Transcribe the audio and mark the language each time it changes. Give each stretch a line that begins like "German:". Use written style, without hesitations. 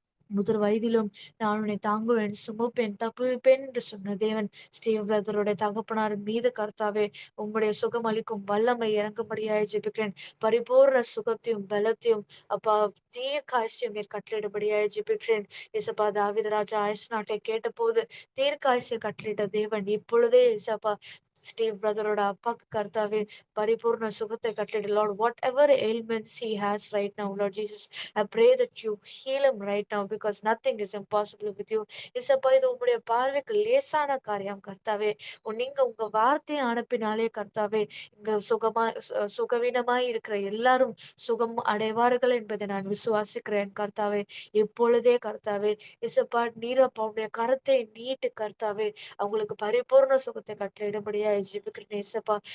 Tamil: முதிர் வயதிலும் நான் உன்னை தாங்குவேன், சுமப்பேன், தப்புவிப்பேன் என்று சொன்ன தேவன் ஸ்டீவ் பிரதருடைய தகப்பனார் மீது கர்த்தாவே உம்முடைய சுகம் அளிக்கும் வல்லமை இறங்கும்படியாய் ஜெபிக்கிறேன். பரிபூர்ண சுகத்தையும் பலத்தையும் அப்பா தீர்க்காயசையும் நீர் கட்டளையிடும்படியாய் ஜெபிக்கிறேன். இயேசப்பா தாவீது ராஜா ஆயுசு நாட்டை கேட்டபோது தீர்க்காயசை கட்டளையிட்ட தேவன் இப்பொழுதே இயேசப்பா ஸ்டீவ் பிரதரோட அப்பாக்கு கர்த்தாவே பரிபூர்ண சுகத்தை கட்டளையிடு Lord.
English: Whatever ailments he has right now, Lord Jesus, I pray that you heal him right now because nothing is impossible with you.
Tamil: இசப்பா இது உம்முடைய பார்வைக்கு லேசான காரியம் கர்த்தாவே. நீங்க உங்க வார்த்தையை அனுப்பினாலே கர்த்தாவே இங்க சுகவீனமாய் இருக்கிற எல்லாரும் சுகம் அடைவார்கள் என்பதை நான் விசுவாசிக்கிறேன் கர்த்தாவே. இப்பொழுதே கர்த்தாவே இசப்பா நீர் அப்பா உம்முடைய கரத்தை நீட்டு கர்த்தாவே அவங்களுக்கு பரிபூர்ண சுகத்தை கட்டளையிடும்படியா ஜெபிக்கிறேன் இசப்பா.